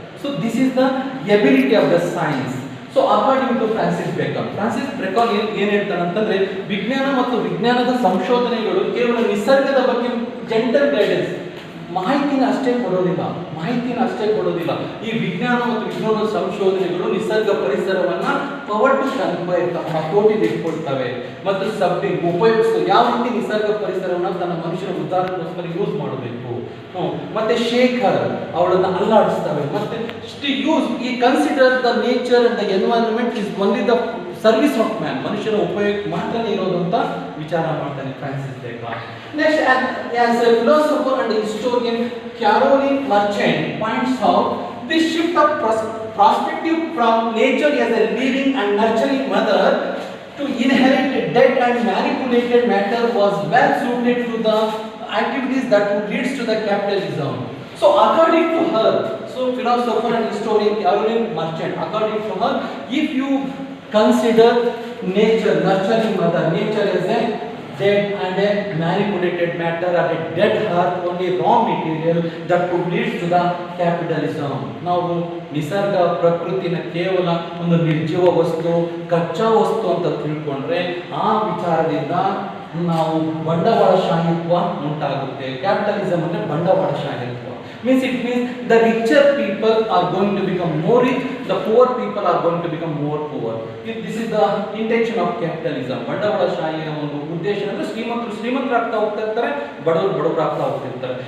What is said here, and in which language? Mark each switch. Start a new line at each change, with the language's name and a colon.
English: So this is the ability of the science. So according to Francis Bacon
Kannada: ಏನು ಹೇಳ್ತಾನೆ ಅಂತಂದ್ರೆ, ವಿಜ್ಞಾನ ಮತ್ತು ವಿಜ್ಞಾನದ ಸಂಶೋಧನೆಗಳು ಕೇವಲ ನಿಸರ್ಗದ ಬಗ್ಗೆ ಜೆಂಟಲ್ ಗೈಡೆನ್ಸ್, ಮಾಹಿತಿನ ಅಷ್ಟೇ ಕೊಡೋದಿಲ್ಲ. ಈ ವಿಜ್ಞಾನ ಮತ್ತು ವಿಜ್ಞಾನದ ಸಂಶೋಧನೆಗಳು ನಿಸರ್ಗ ಪರಿಸರವನ್ನ
English: power to conquer,
Kannada: ತಮ್ಮ ಹತೋಟಿಗೆ ಇಟ್ಕೊಳ್ತವೆ ಮತ್ತು ಉಪಯೋಗಿಸೋ ಯಾವ ರೀತಿ ನಿಸರ್ಗ ಪರಿಸರವನ್ನ ತನ್ನ ಮನುಷ್ಯನ ಉದ್ಧಾರಕ್ಕೋಸ್ಕರ ಯೂಸ್ ಮಾಡಬೇಕು. ಮತ್ತೆ ಶೇಖರ್ ಅವಳನ್ನ ಅಲ್ಲಾಡಿಸ್ತವೆ. ಮತ್ತೆ ಈ
English: consider the nature and the environment is only the service of man,
Kannada: ಮನುಷ್ಯನ ಉಪಯೋಗ ಮಾತ್ರನೇ ಇರೋದು ಅಂತ ವಿಚಾರ ಮಾಡ್ತಾನೆ Francis beacon.
English: Next, as a philosopher and historian, Caroline Marchand points out this shift of perspective from nature as a living and nurturing mother to inherent dead and manipulated matter was well suited to the activities that would lead to the capitalism. So according to her, philosopher and historian Caroline Marchand, according to her, if you consider nature, nurturing mother, nature as a dead and a manipulated matter or a dead earth, only raw material that could lead to the capitalism.
Kannada: ನಾವು ನಿಸರ್ಗ ಪ್ರಕೃತಿನ ಕೇವಲ ಒಂದು ನಿರ್ಜೀವ ವಸ್ತು, ಕಚ್ಚಾ ವಸ್ತು ಅಂತ ತಿಳ್ಕೊಂಡ್ರೆ ಆ ವಿಚಾರದಿಂದ ನಾವು ಬಂಡವಾಳಶಾಹಿತ್ವ ಉಂಟಾಗುತ್ತೆ. ಕ್ಯಾಪಿಟಲಿಸಮ್ ಅಂದ್ರೆ ಬಂಡವಾಳಶಾಹಿತ್ವ.
English: Means it means the richer people are going to become more rich, the poor people are going to become more poor. This is the intention of capitalism.
Kannada: ಬಂಡವಾಳಶಾಹಿಯ ಒಂದು ಉದ್ದೇಶ ಅಂದ್ರೆ ಶ್ರೀಮಂತರು ಶ್ರೀಮಂತರಾಗ್ತಾ ಹೋಗ್ತಾ ಇರ್ತಾರೆ, ಬಡವರು ಬಡವರಾಗ್ತಾ ಹೋಗ್ತಿರ್ತಾರೆ.